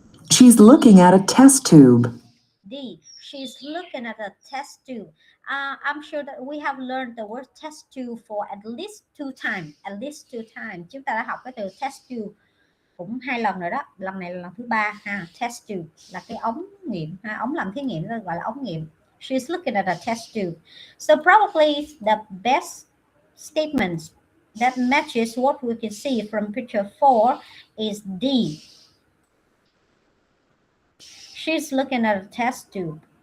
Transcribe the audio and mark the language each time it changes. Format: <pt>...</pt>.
<en>She's looking at a test tube. D. She's looking at a test tube. I'm sure that we have learned the word test tube for at least 2 times. At least 2 times.</en> <vi>Chúng ta đã học cái từ test tube cũng 2 lần rồi đó. Lần này là lần thứ 3 ha. Test tube là cái ống nghiệm ha. Ống làm thí nghiệm gọi là ống nghiệm.</vi> <en>She's looking at a test tube. So probably the best statement that matches what we can see from picture 4 is D. She's looking at a test tube.</en>